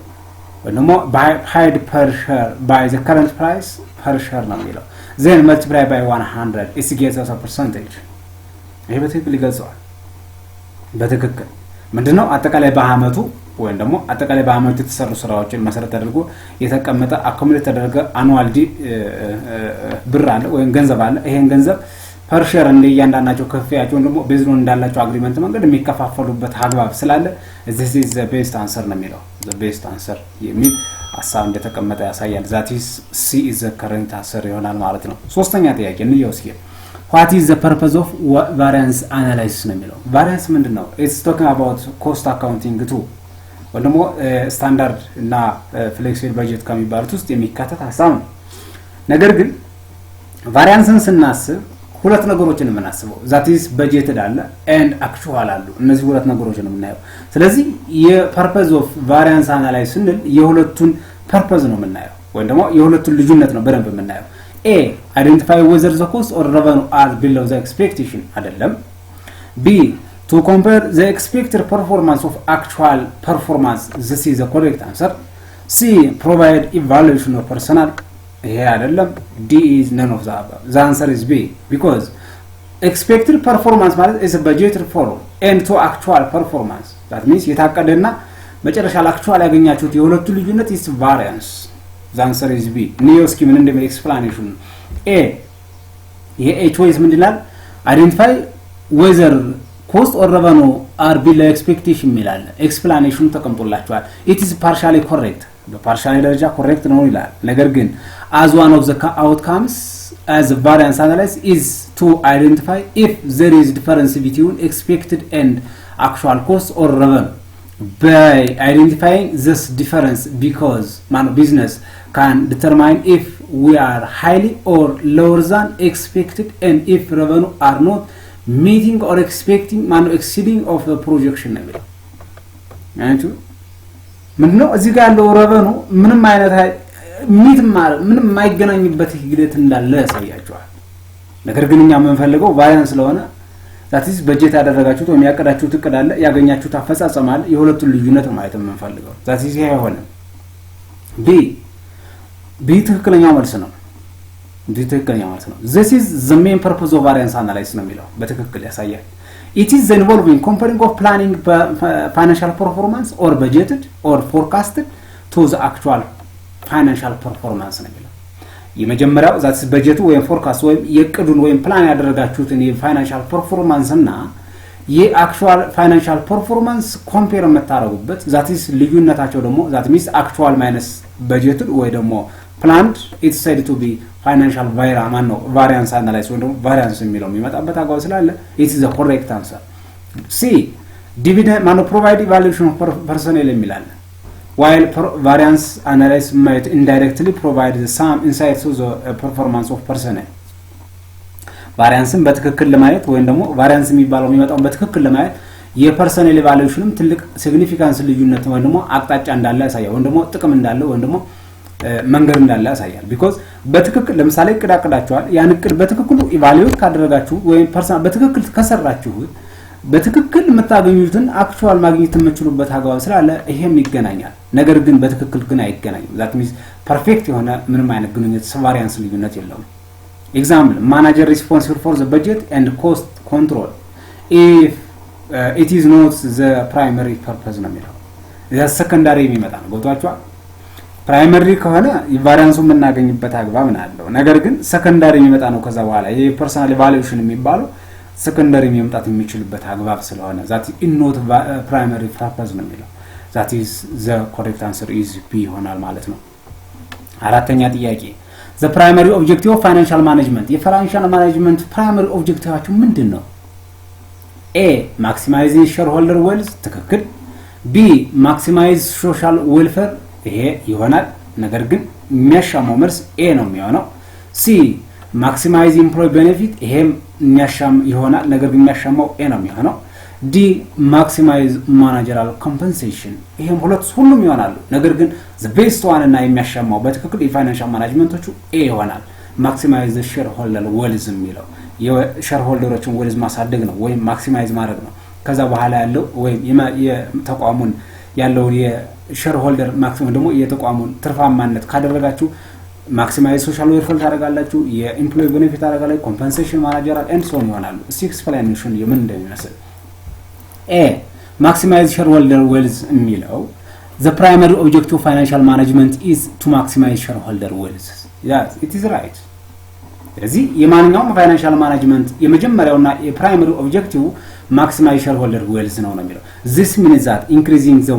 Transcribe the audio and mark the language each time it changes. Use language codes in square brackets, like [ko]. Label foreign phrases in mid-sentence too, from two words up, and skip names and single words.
[en] paid per share by the current price per share [am] ነው የሚለው [en] then multiply by 100 it gives us a percentage [am] ይሄ በትክክል ይገልጸዋል በትክክል ምንድነው አጠቃላይ በአመቱ ወይም ደግሞ አጠቃላይ በአመቱ የተሰሩ ስራዎችን መሰረት አድርጎ የተቀመጠ አኩሙሌት ተደረገ annual ብር አለ ወይም ገንዘብ አለ ይሄን ገንዘብ [en] per share [am] እንደያንዳንዳቸው ከፍያቸው ደግሞ [en] based on [am] እንዳላቸው አግሪመንት መንገድ የሚከፋፈሉበት አግባብ ስላለ [en] this is the best answer [am] ነው የሚለው [en] the best answer [am] የሚል ሐሳብ እንደተቀመጠ ያሳያል [en] that is C is the correct answer [am] ይሆናል ማለት ነው ሶስተኛ ጥያቄ እንየው እስኪ [en] what is the purpose of variance analysis [am] ነው የሚለው variance ምንድነው [en] it's talking about cost accounting too [am] ወይ ደግሞ ስታንዳርድ እና ፍሌክሲብል በጀት ከሚባሉት ውስጥ የሚካተት ሐሳብ ነው ነገር ግን variance-ን ስናስብ ሁለት ነገሮችን እናስበው [en] that is budgeted [am] አለ [en] and actual [am] አሉ እነዚህ ሁለት ነገሮችን እናየው ስለዚህ [en] purpose of variance analysis [am] እንል የሁለቱን ፐርፐዝ ነው እናየው ወይ ደግሞ የሁለቱን ልዩነት ነው በደንብ እናየው [en] a identify whether the cost or revenue are below the expectation አይደለም b to compare the expected performance of actual performance this is the correct answer c provide evaluation of personnel ይሄ አይደለም D is none of the above the answer is B because expected performance ማለት is budgeted for and to actual performance that means [am] የታቀደና መጨረሻ [en] actual [am] ያገኛችሁት የሁለቱ ልዩነት [en] is variance the answer is B [am] ኒዮ እስኪ ምን እንደሚል [en] explanation A ይሄ choice [am] ምን ይላል [en] identify whether cost or revenue are below expectation ይላል explanation ተቀምጦላችኋል it is partially correct [am] በፓርሻሊ ደረጃ ኮሬክት ነው ይላል ነገር ግን [en] as one of the outcomes as a variance analysis is to identify if there is difference between expected and actual cost or revenue by identifying this difference because business can determine if we are highly or lower than expected and if revenue are not meeting or expecting exceeding of the projection level and [am] ምንድነው እዚህ ጋር ያለው ረቨኑ ምንም አይነት ምንም ማይገናኝበት ሂደት እንዳለ ያሳያቸዋል ነገር ግን እኛ የምንፈልገው ቫሪያንስ ስለሆነ [en] that is [am] በጀት ያደረጋችሁት ወይ ያቀዳችሁት እቅድ አለ ያገኛችሁት አፈጻጸም አለ የሁለቱን ልዩነት ማለት የምንፈልገው [en] that is [am] ይሄ አይሆንም [en] B [am] ትክክለኛው መልስ ነው ትክክለኛው መልስ ነው [en] this is the main purpose of variance analysis [am] ነው የሚለው በትክክል ያሳያል [en] it is involving comparing of planning financial performance or budgeted or forecasted to the actual financial performance [am] ነው የሚለው የመጀመሪያው [en] that is budget [am] ወይ forecast ወይ የቅዱን ወይ ፕላን ያደረጋችሁትን [en] financial performance [am] እና [en] actual financial performance compare [am] መታረጉበት [en] that is [am] ልዩነታቸው ደግሞ [en] that means actual minus budgeted [am] ወይ ደግሞ planned [en] it's said to be financial variance analysis [am] ወይ ደግሞ variance የሚለው የሚመጣበት አግባብ ስላለ [en] it is the correct answer C dividend provide evaluation of personnel [am] የሚላል [en] while variance analysis might indirectly provide some insights to the performance of personnel [am] variance በትክክል ለማየት ወይም ደግሞ variance የሚባለው የሚመጣው በትክክል ለማየት [en] personnel evaluation [am] ትልቅ ሲግኒፊካንስ ልዩነት ወይም ደግሞ አቅጣጫ እንዳለ ያሳያል ወይም ደግሞ ጥቅም እንዳለ ወይም ደግሞ መንገድ እንዳለ ያሳያል because በትክክል ለምሳሌ ቅዳቅዳቸዋል ያን ቅድ በትክክሉ ኢቫሉዌት ካደረጋችሁ ወይም ፐርሰናል በትክክል ከሰራችሁ በትክክል መታገኙትን አክቹዋል ማግኘት የምትችሉበት አግባብ ስላለ ይሄም ይገናኛል ነገር ግን በትክክል ግን አይገናኝም [en] that means perfect [am] የሆነ ምንም አይነት ግንኙነት variance ልዩነት የለውም [en] example manager responsible for the budget and cost control if it is not the primary purpose [am] ነው የሚለው [en] the secondary [am] የሚመጣ ነው ቦታቸው [en] primary [am] ከሆነ variance የምናገኝበት አግባብ ነው ነገር ግን secondary የሚመጣ ነው ከዛ በኋላ ይሄ [en] personal evaluation [am] የሚባለው secondary የሚመጣት የሚችልበት አግባብ ስለሆነ [en] that is not primary purpose [am] ነው የሚለው [en] that is the correct answer is B [am] ይሆናል ማለት ነው አራተኛ ጥያቄ [en] the primary objective of financial management financial management primary objectiveአችሁ [am] ምንድነው [en] A maximizing shareholder wealth [am] ትክክል [en] B maximize social welfare [am] ይሄ ይሆናል ነገር ግን የሚያሻማው መልስ A ነው የሚሆነው [en] C maximize employee benefit [am] ይሄም የሚያሻም ይሆናል ነገር ግን የሚያሻማው A ነው የሚሆነው [en] D maximize managerial compensation [am] ይሄም ሁሉም ይሆናሉ ነገር ግን [en] the best one [am] እና የሚያሻማው በትክክል የፋይናንሻል ማኔጅመንቶቹ A ይሆናል [en] maximize the shareholder wealth [am] የሚለው [en] የሼርሆልደሮችን wealth [am] ማሳደግ ነው ወይም maximize ማድረግ ነው ከዛ በኋላ ያለው ወይም የተቋሙን ያለው የሼርሆልደር ማክሲመም ደግሞ የተቋሙን ትርፋማነት ካደረጋችሁ [en] maximize social welfare [am] ታደርጋላችሁ [en] employee benefit [am] ታደርጋላችሁ [en] compensation managerial and so on ይሆናሉ explanation [am] የምን እንደሚመስል [en] A maximize shareholder wealth የሚለው the primary objective of financial management is to maximize shareholder wealth yes [am] it is right ስለዚህ የማንኛውም [en] financial management [am] የመጀመሪያውና [en] primary objective maximize shareholder wealth [am] ነው የሚለው [en] this means that increasing the